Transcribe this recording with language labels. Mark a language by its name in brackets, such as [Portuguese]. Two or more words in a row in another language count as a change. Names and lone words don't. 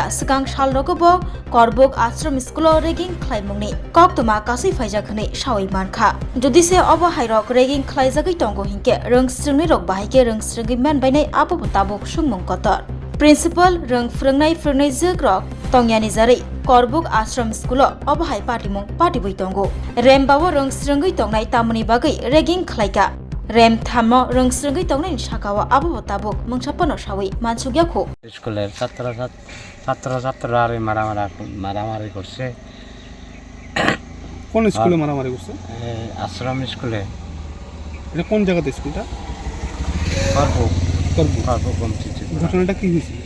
[Kok Borok] Sakang Shalrogobo Korbuk Ashram School Reging Claimungni Koktuma Kasi Faijakani Shawi Manka Judise Obahai Rok Reging Klaizagi Tongo Hinke Rungsrungni Rok Bahike Rungsrungi Man Bainai Abu Tabuk Shungmung Kotor Principal Rung Frungnai Frungnai Zugrok Tongyani Zari Korbuk Ashram School Obahai Patimung Patibui Tongo Rembawo Rungsrungui Tongnai Tamuni Bagai Reging Klaika Rem Thamo Rungsrungui Tongnai Shakawa Abu Tabuk Mungsapono Shawi Mansugyakho [Bangla] স্কুলের ছাত্রছাত্রীরা মারামারি করছে। কোন স্কুলে মারামারি করছে? আশ্রম স্কুলে। এটা কোন জায়গাতে স্কুলটা? করবুক ঘটনাটা কি হয়েছিল?